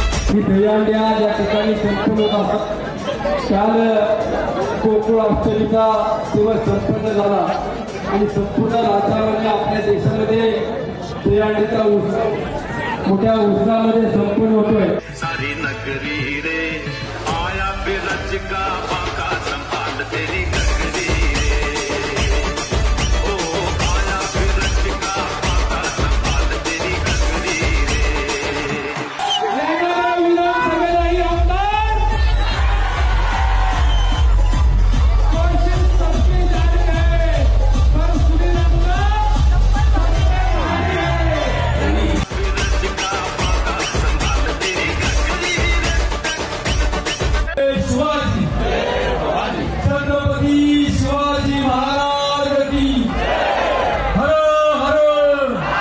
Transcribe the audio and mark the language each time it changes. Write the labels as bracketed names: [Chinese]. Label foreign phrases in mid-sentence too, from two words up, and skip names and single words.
[Marathi] ही दहीहंडी आज या ठिकाणी संपन्न होत असतात. काल गोकुळ अष्टमीचा दिवस संपन्न झाला आणि संपूर्ण राज्यामध्ये आपल्या देशामध्ये दहीहंडीचा मोठ्या उत्साहामध्ये संपन्न होतोय. [Hindi] सारी नगरी रे आया बिरज का बाका संभाल तेरी नगरी रे. ओ आया बिरज का बाका संभाल तेरी नगरी रे. [Marathi] विधानसभेलाही आमदार [Hindi] कोशिश सबकी जारी है पर सुनील बिरज का बाका संभाल तेरी नगरी रे. शिवाजी छत्रपती शिवाजी महाराज की हर हर.